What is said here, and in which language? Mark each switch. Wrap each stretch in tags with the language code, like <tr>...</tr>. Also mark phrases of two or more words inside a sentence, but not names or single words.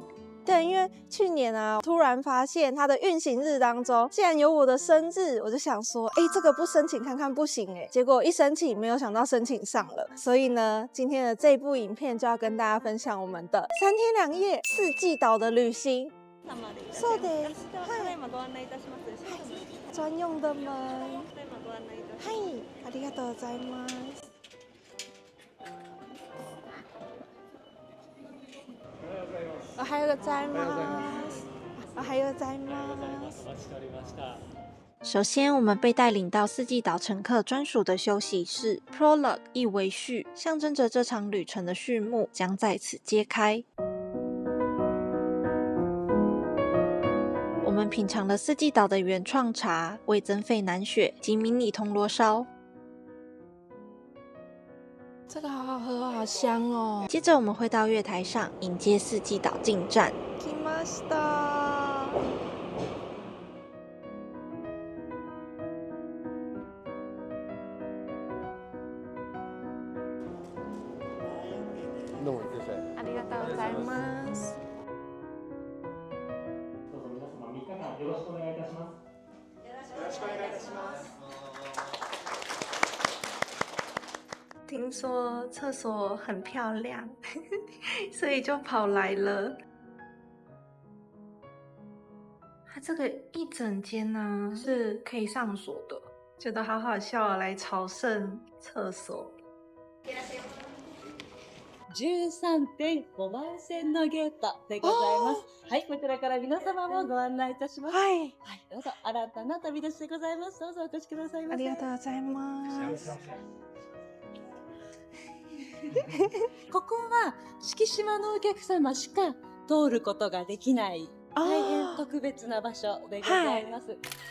<zh>对，因为去年啊，突然发现它的运行日当中竟然有我的生日，我就想说，这个不申请看看不行结果一申请，没有想到申请上了。所以呢，今天的这部影片就要跟大家分享我们的3天2夜四季岛的旅行。</zh> <ja>そうです。はい。</ja> <zh>专用的门。</zh> <ja>はい、ありがとうございます。おはようございます。おはようございます。</ja> <zh>首先，我们被带领到四季岛乘客专属的休息室 ，Prologue 意为序，象征着这场旅程的序幕将在此揭开。我们品尝了四季岛的原创茶、味增费南雪及迷你铜锣烧。这个好好喝，好香哦。接着我们会到月台上迎接四季岛进站。</zh> <ja>来ました。どうもいってらっしゃい。ありがとうございます。どうぞ皆様3日間よろしくお願いいたします。よろしくお願いいたします。</ja> <zh>听说厕所很漂亮，所以就跑来了。它这个一整间呢是可以上锁的，觉得好好笑啊！来朝圣厕所。</zh> <ja>13.5 番線のゲートでございます。はい、こちらから皆様もご案内いたします。はい。はい、どうぞ新たな旅立ちでございます。どうぞお越しくださいませ。ありがとうございます。ここは四季島のお客様しか通ることができない大変特別な場所でございます。</ja>